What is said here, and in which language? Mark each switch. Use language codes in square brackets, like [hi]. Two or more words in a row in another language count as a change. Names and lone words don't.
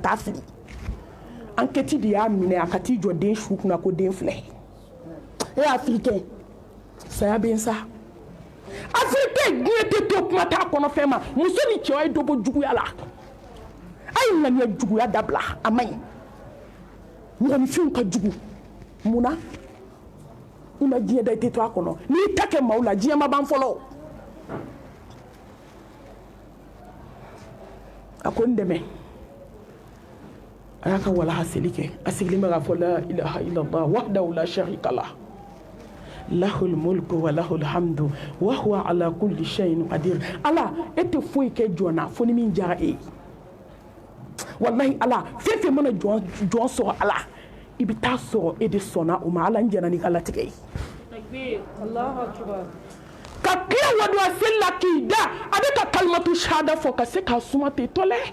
[bm] taa fili enquête de y'a minɛ a ka t'i jɔ den su kunna ko den filɛ afirikɛn saya bɛ n sa afirikɛn diɲɛ tɛ to kuma t'a kɔnɔ fɛn ma muso ni cɛ ye dɔ bɔ juguya la a ye ŋaniya juguya dabila a man ɲi mɔgɔninfinw ka jugu munna i ma diɲɛ da i tɛ to a kɔnɔ n'i ta kɛ maaw la diɲɛ ma ban fɔlɔ a ko n dɛmɛ a y'a ka walaha seli kɛ a sigilen bɛ k'a fɔ [ar] لا إله إلا الله وحده لا شريك له له الملك وله الحمد وهو على كل شيء قدير [bm] ala e tɛ foyi kɛ jɔn na fo ni min diyara e ye wallahi ala fefe mana jɔn sɔrɔ ala i bɛ taa sɔrɔ e de sɔnna o ma ala n jɛna ni ka latigɛ ye ka tila waduwa seli la k'i da a bɛ ka [ar] كلمة الشهادة [bm] fɔ ka se k'a suma ten tɔlɛ